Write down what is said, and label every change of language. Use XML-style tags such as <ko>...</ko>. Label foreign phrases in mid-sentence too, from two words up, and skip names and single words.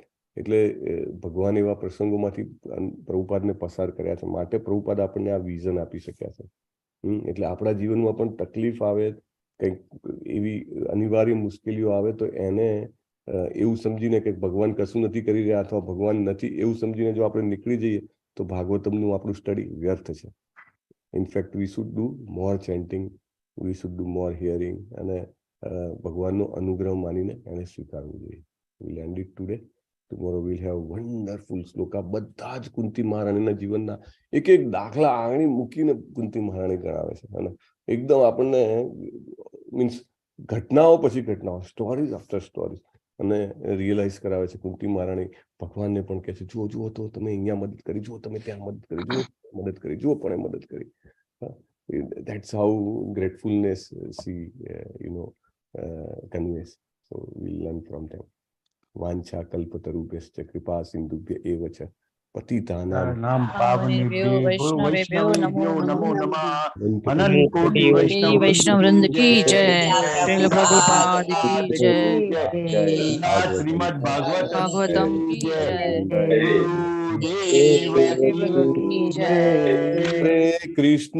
<gu>એટલે ભગવાન એવા પ્રસંગોમાંથી પ્રભુપાદને પસાર કર્યા છે, માટે પ્રભુપાદ આપણને આ વિઝન આપી શક્યા છે. એટલે આપણા જીવનમાં પણ તકલીફ આવે, કંઈક એવી અનિવાર્ય મુશ્કેલીઓ આવે તો એને એવું સમજીને કે ભગવાન કશું નથી કરી રહ્યા અથવા ભગવાન નથી એવું સમજીને જો આપણે નીકળી જઈએ તો ભાગવતમનું આપણું સ્ટડી વ્યર્થ છે.</gu> <en>In fact, we should do more chanting, we should do more hearing,</en> <gu>અને ભગવાનનો અનુગ્રહ માનીને એને સ્વીકારવું જોઈએ.</gu> <en>We'll end it today. Tomorrow we'll have wonderful શ્લોકા.</en> <gu>બધા જ કુંતી મહારાણીના જીવનના એક એક દાખલા આંગળી મૂકીને કુંતી મહારાણી ગણાવે છે. અને એકદમ આપણને મીન્સ ઘટનાઓ પછી ઘટનાઓ,</gu> <en>stories after stories,</en> <gu>અને રિયલાઇઝ કરાવે છે. કુંતી મહારાણી ભગવાનને પણ કહે છે, જુઓ જુઓ તો તમે અહીંયા મદદ કરી, જુઓ તમે ત્યાં મદદ કરી, જુઓ મદદ કરી, જુઓ પણ મદદ કરી.</gu> <en>That's how gratefulness she conveys. So we'll learn from them.</en> <sa>वांछा कल्पतरुभ्यश्च कृपा सिंधुभ्य एव च पतितानां पावनेभ्यो वैष्णवेभ्यो नमो नमः. अनंत कोटि</sa> <hi>वैष्णव वृंद की जय. श्रील प्रभुपाद की जय. શ્રીમદ भागवतम की जय. હરે કૃષ્ણ</hi>